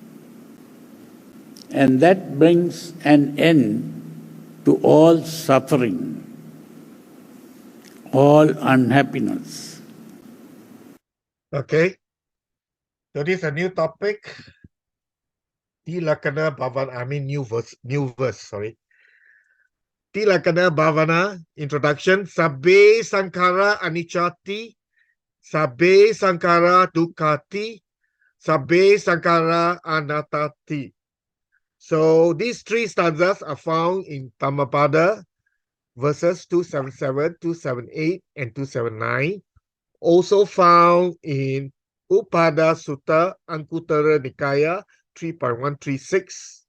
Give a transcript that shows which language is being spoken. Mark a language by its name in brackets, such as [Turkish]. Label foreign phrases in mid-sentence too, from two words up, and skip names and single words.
[English] And that brings an end to all suffering, all unhappiness. Okay. So this is a new topic. Tilakana Bhavana, new verse, sorry. Tilakana Bhavana, introduction. [Pali] Sabbe Sankara Anichati, Sabbe Sankara Dukkati, Sabbe Sankara Anattati. [English] So these three stanzas are found in Dhammapada, verses 277, 278, and 279. Also found in Upada Sutta, Anguttara Nikaya 3.136.